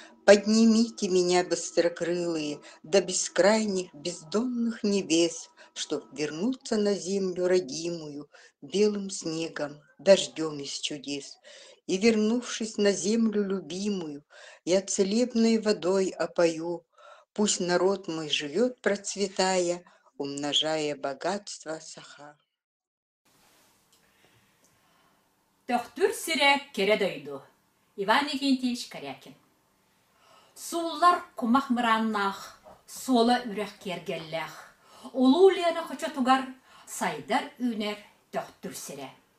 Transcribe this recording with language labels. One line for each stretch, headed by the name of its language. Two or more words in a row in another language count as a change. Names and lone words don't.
Russian: Поднимите меня, быстрокрылые, до бескрайних, бездонных небес, чтоб вернуться на землю родимую, белым снегом, дождём из чудес. И, вернувшись на землю любимую, я целебной водой опою. Пусть народ мой живёт, процветая, умножая богатство саха.
Yakut: Төхтүр сире кере дойду. Иван Игентьевич Корякин. Сууллар кумах мырааннаах, суола үрэх киэргэллээх. Улуу Лена хочо тугар, сайдар үүнэр төхтүр сире.